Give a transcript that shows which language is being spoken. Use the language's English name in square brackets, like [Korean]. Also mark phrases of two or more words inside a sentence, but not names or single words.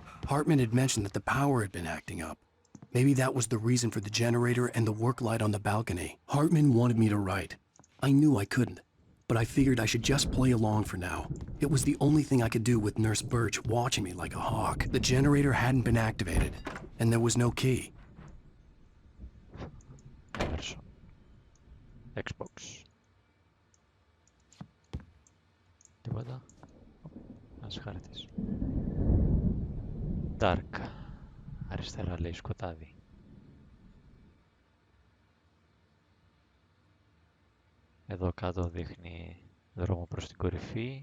[English] Hartman had mentioned that the power had been acting up. Maybe that was the reason for the generator and the work light on the balcony. Hartman wanted me to write. I knew I couldn't, but I figured I should just play along for now. It was the only thing I could do with Nurse Birch watching me like a hawk. The generator hadn't been activated, and there was no key. Emerson. Xbox. [Greek] Τίποτα. Ένας χάρτης. Dark. Αριστερά λέει σκοτάδι. Εδώ κάτω δείχνει δρόμο προς την κορυφή.